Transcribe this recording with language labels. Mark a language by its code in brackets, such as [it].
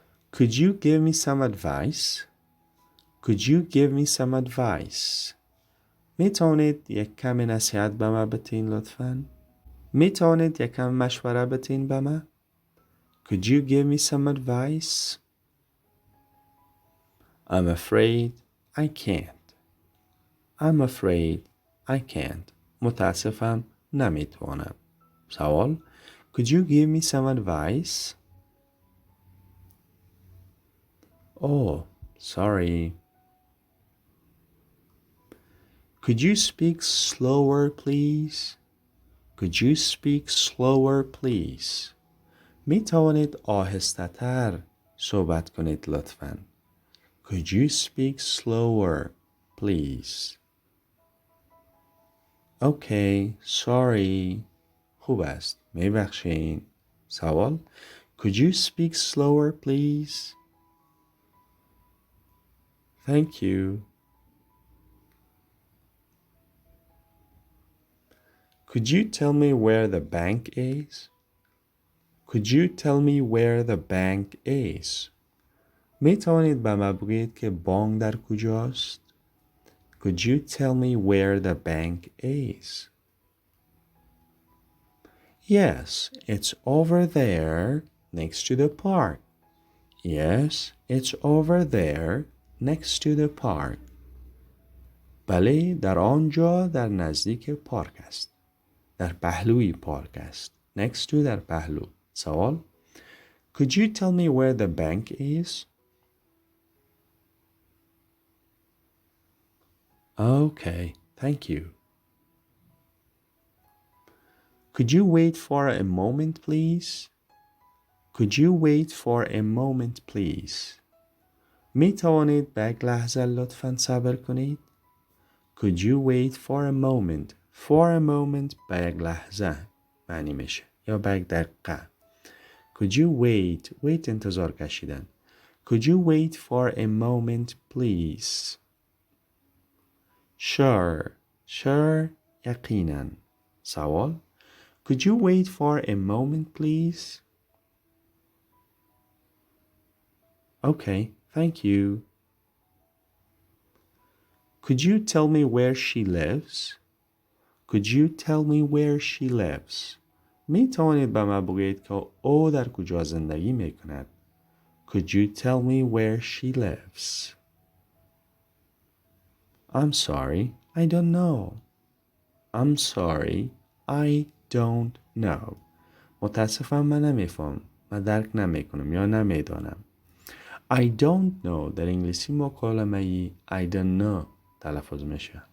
[en] Could you give me some advice? Could you give me some advice? [fa] می توانید یک کم نصیحت به من بتین لطفاً؟ می توانید یک کم مشوره بتین به من؟ [en] Could you give me some advice? I'm afraid I can't. I'm afraid I can't. [fa] متاسفم نمیتوانم. سوال. [en] Could you give me some advice? Oh, sorry. Could you speak slower, please? Could you speak slower, please? [fa] می توانید آهسته تر صحبت کنید لطفاً. [en] Could you speak slower, please? Okay, sorry. [fa] خوب است. میبخشین. سوال. [en] Could you speak slower, please? Thank you. Could you tell me where the bank is? Could you tell me where the bank is? [fa] می توانید به من بگویید که بانک در کجاست؟ [en] Could you tell me where the bank is? Yes, it's over there next to the park. Yes, it's over there next to the park. [fa] بله، در آنجا در نزدیک پارک است. در پهلوی پارک است. Next to در پهلو. سوال. [en] Could you tell me where the bank is? Okay, thank you. Could you wait for a moment, please? Could you wait for a moment, please? [fa] می توانید به یک لحظه لطفاً صبر کنید؟ [en] Could you wait for a moment? [fa] For a moment به یک لحظه معنی میشه یا به یک دقیقه. [en] Could you wait [fa] انتظار کشیدن. [en] Could you wait for a moment, please? [fa] Sure یقیناً. سوال. [en] Could you wait for a moment, please? Okay, thank you. Could you tell me where she lives? Could you tell me where she lives? [fa] می توانید به من بگویید که او در کجا زندگی می کند؟ [en] Could you tell me where she lives? I'm sorry, I don't know. I'm sorry, I don't know. [fa] متاسفم من نمیفهم. من درک نمیکنم یا نمیدانم. [en] I don't know [fa] در انگلیسی مکالمه ای I don't know تلفظ میشه.